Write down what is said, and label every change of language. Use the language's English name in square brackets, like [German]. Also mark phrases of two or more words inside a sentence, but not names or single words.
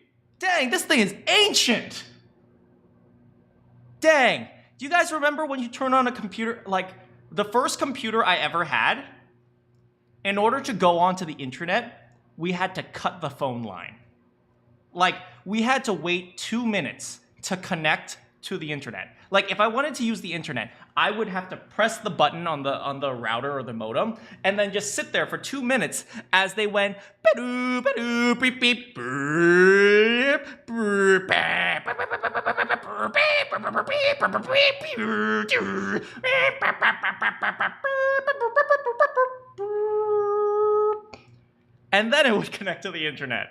[English] Dang, this thing is ancient! Dang, do you guys remember when you turn on a computer, like, the first computer I ever had, in order to go onto the internet, we had to cut the phone line. Like, we had to wait 2 minutes to connect to the internet. Like, if I wanted to use the internet, I would have to press the button on the router or the modem, and then just sit there for 2 minutes as they went ba-doo, ba-doo, beep, beep, beep, beep, and then it would connect to the internet.